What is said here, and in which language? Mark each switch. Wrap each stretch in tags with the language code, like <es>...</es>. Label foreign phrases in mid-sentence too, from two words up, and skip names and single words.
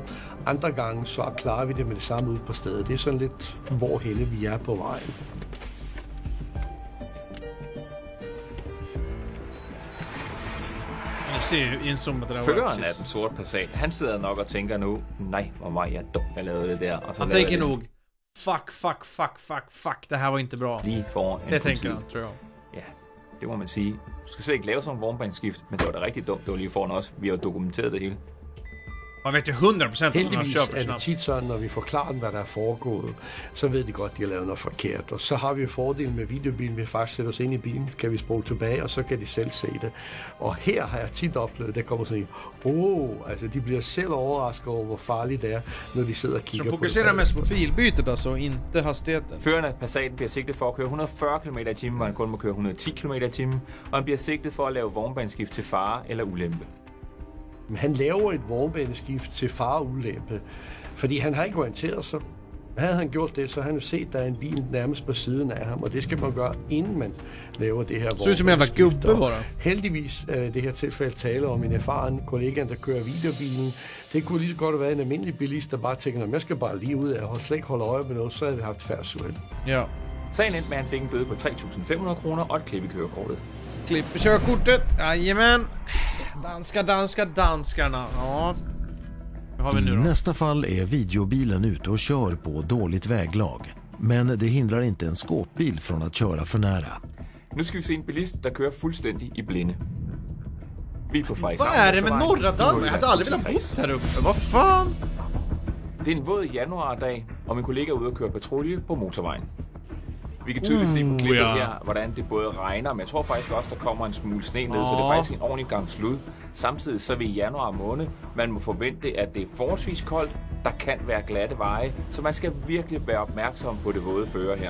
<da>Andre gange så klarer vi det med det samme ude på stedet. Det er sådan lidt, hvorhenne vi er på vejen. Føreren af den sorte Passat, han sidder nok og tænker nu, nej, hvor var jeg dum, jeg lavede det der. Og så</da> <sv>han tänker nog, fuck, det här var inte bra.</sv> <da>Lige foran en</da> <sv>det tänker han, tror jag.</sv> <da>Ja, det må man sige. Du skal slet ikke lave sådan en vognbaneskift, men det var da rigtig dumt, det var lige foran os. Vi har dokumenteret det hele.</da> <sv>Man vet ju 100%</sv> <da>heldigvis er det tit sådan, når vi forklarer dem, hvad der er foregået, så ved de godt, at de har lavet noget forkert. Og så har vi jo fordelen med videobilen, vi faktisk sætter os ind i bilen, kan vi spole tilbage, og så kan de selv se det. Og her har jeg tit oplevet, der kommer sådan en, altså de bliver selv overrasket over, hvor farligt det er, når de sidder og kigger på det.</da> <sv>Så fokuserer mest på filbytet, altså, inte hastigheten.</sv> <da>Føreren af Passaten bliver sigtet for at køre 140 km i timen, hvor han kun må køre 110 km i timen, og han bliver sigtet for at lave vognbaneskift til fare eller ulempe. Men han laver et vognbaneskift til fare og ulempe, fordi han har ikke orienteret sig. Havde han gjort det, så har han jo set, at der er en bil nærmest på siden af ham, og det skal man gøre, inden man laver det her vognbaneskift. Heldigvis er det her tilfælde tale om en erfaren kollega, der kører videobilen. Det kunne lige så godt have været en almindelig bilist, der bare tænker, at jeg skal bare lige ud af og slet ikke holde øje med noget, så havde vi haft færdsuheld. Ja. Sagen endte med, at han fik en bøde på 3.500 kroner og et klip i kørekortet.</da> <sv>Klipp i körkortet, jajamän. Danskarna. Ja. Har vi nu I då? nästa fall är videobilen ute och kör på dåligt väglag. Men det hindrar inte en skåpbil från att köra för nära. Nu ska vi se</sv> <da>en bilist, der kører fuldstændig i blinde. Vi er på Frederikshavn.</da> <sv>Vad är det med norra Danmark? Jag hade aldrig velat bo här uppe. Vad fan?</sv> <da>Det er en våd januardag, og min kollega er ude at køre patrulje på motorvejen. Vi kan tydeligt se på klippet her, hvordan det både regner, men jeg tror faktisk også, der kommer en smule sne ned, så det er faktisk en ordentlig gang slud. Samtidig så er vi i januar måned. Man må forvente, at det er forholdsvis koldt. Der kan være glatte veje, så man skal virkelig være opmærksom på det våde føre her.</da>